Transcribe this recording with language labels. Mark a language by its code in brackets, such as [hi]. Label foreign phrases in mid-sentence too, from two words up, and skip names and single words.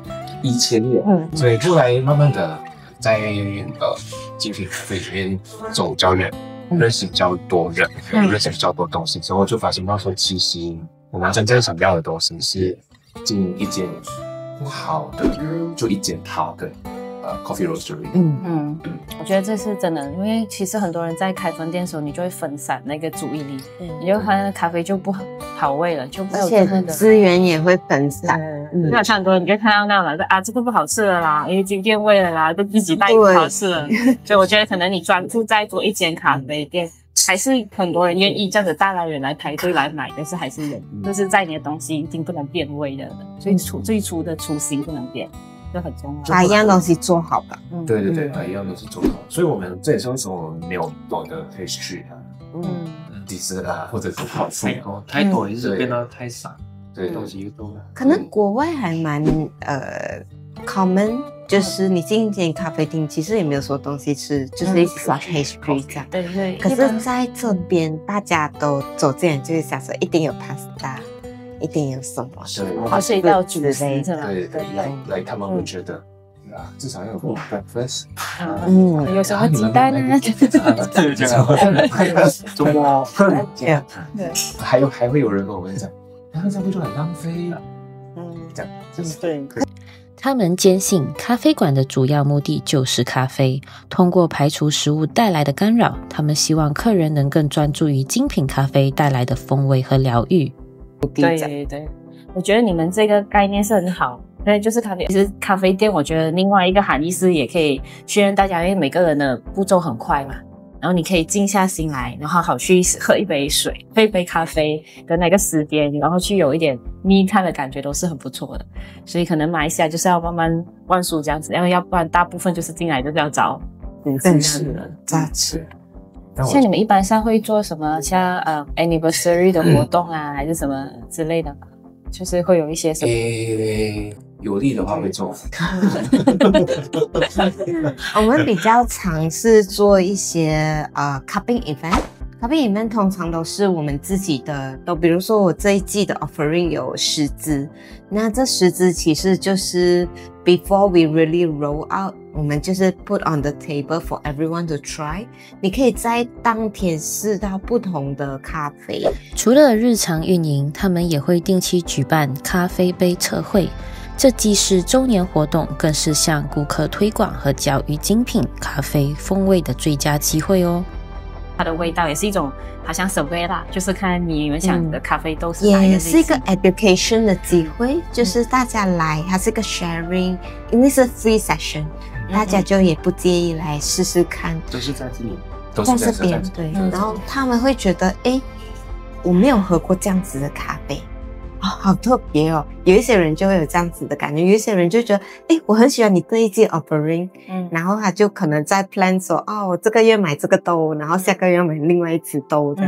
[zh] 以前有，所以後來慢慢的在精品咖啡裡面走較遠，認識比較多人，認識比較多東西之後，就發現到說，其實我們真正想要的東西是經營一間好的，就一間好的 [en] coffee roastery。 [zh] 我覺得這是真的，因為其實很多人在開分店的時候，你就會分散那個注意力，你就發現咖啡就不好味了，就沒有真的，資源也會分散。那很多人你就看到那樣的這個不好吃了啦，因為今天味了啦，都自己帶不好吃了。所以我覺得可能你專注在做一間咖啡店，還是很多人願意這樣子大老遠來排隊來買，但是還是有，就是在你的東西已經不能變味的，最初的初心不能變。就很重要，把一樣東西做好吧。對，把一樣東西做好。所以我們這也是為什麼我們沒有多的 [en] pastry dessert [zh] 或者是好吃太多也是變得太少，對，東西又多了。可能國外還蠻common， 就是你進一間咖啡廳，其實也沒有說東西吃，就是一直刷 pastry 這樣。對。可是在這邊，大家都走進來就會想說，一定有 pasta。一定有什麼，它是一道主食，对对，来他们会觉得。至少要有 breakfast，有什麼雞蛋呢？對，這樣，周末，對，還會有人跟我們講，這樣不就很浪費？這樣就是對。他們堅信咖啡館的主要目的就是咖啡，通過排除食物帶來的干擾，他們希望客人能更專注於精品咖啡帶來的風味和療癒。對，我覺得你們這個概念是很好。對，就是咖啡。其實咖啡店，我覺得另外一個含義是，也可以訓練大家，因為每個人的步驟很快嘛，然後你可以靜下心來，然後好好去喝一杯水，喝一杯咖啡的那個時間，然後去有一點 [en] me time [zh] 的感覺，都是很不錯的。所以可能馬來西亞就是要慢慢灌輸這樣子，因為要不然大部分就是進來就是要找真是的雜吃。像你們一般上會做什麼？像anniversary 的活動啊，還是什麼之類的？就是會有一些什麼？有利的話會做。我們比較常是做一些 [en] cupping event。 cupping event [zh] 通常都是我們自己的，比如說我這一季的 offering 有10支，那這10支其實就是 [en] before we really roll out， [zh] 我們就是 [en] put on the table for everyone to try。 [zh] 你可以在當天試到不同的咖啡。除了日常運營，他們也會定期舉辦咖啡杯測繪。這既是週年活動，更是向顧客推廣和教育精品咖啡風味的最佳機會哦。它的味道也是一種好像survey啦，就是看你們想的咖啡豆是哪一個類型。也是一個 education 的機會，就是大家來，它是一個 sharing， 因為是 [en] free session， [zh] 大家就也不介意來試試看。都是在這裡，都是在這邊，對。然後他們會覺得，我沒有喝過這樣子的咖啡。好特別哦！有一些人就會有這樣子的感覺，有一些人就覺得，我很喜歡你這一季 offering，然後他就可能在 plan 說，我這個月買這個豆，然後下個月買另外一支豆這樣。